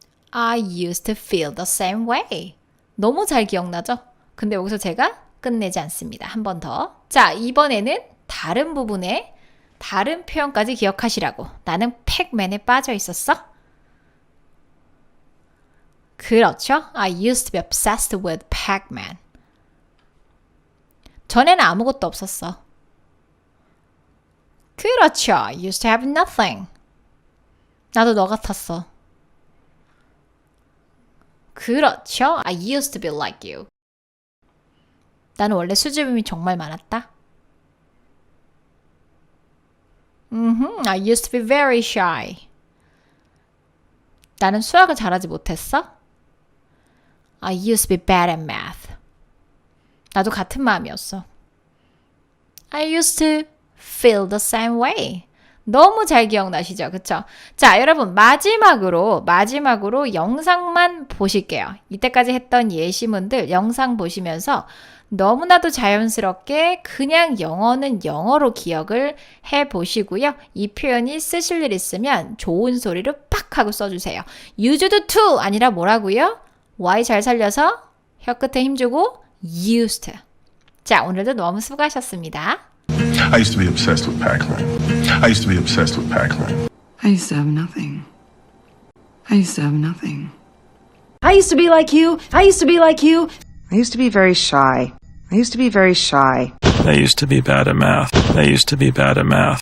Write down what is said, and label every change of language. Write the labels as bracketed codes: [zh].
[en] I used to feel the same way. [ko] 너무 잘 기억나죠? 근데 여기서 제가 끝내지 않습니다. 한 번 더. 자, 이번에는 다른 부분에 다른 표현까지 기억하시라고. 나는 팩맨에 빠져 있었어. 그렇죠. [en] I used to be obsessed with Pac-Man. [ko] 전에는 아무것도 없었어. 그렇죠. [en] I used to have nothing. [ko] 나도 너 같았어. 그렇죠. [en] I used to be like you. [ko] 나는 원래 수줍음이 정말 많았다. [en] I used to be very shy. [ko] 나는 수학을 잘하지 못했어. [en] I used to be bad at math. [ko] 나도 같은 마음이었어. [en] I used to feel the same way. [ko] 너무 잘 기억나시죠? 그쵸? 자, 여러분 마지막으로 영상만 보실게요. 이때까지 했던 예시문들 영상 보시면서 너무나도 자연스럽게 그냥 영어는 영어로 기억을 해보시고요. 이 표현이 쓰실 일 있으면 좋은 소리로 팍 하고 써주세요. used to 아니라 뭐라고요? Y 잘 살려서 혀 끝에 힘주고 used to. 자, 오늘도 너무 수고하셨습니다. [en] I used to be obsessed with Pac-Man. I used to be obsessed with Pac-Man. I used to have nothing. I used to have nothing. I used to be like you. I used to be like you. I used to be very shy. I used to be very shy. I used to be bad at math. I used to be bad at math.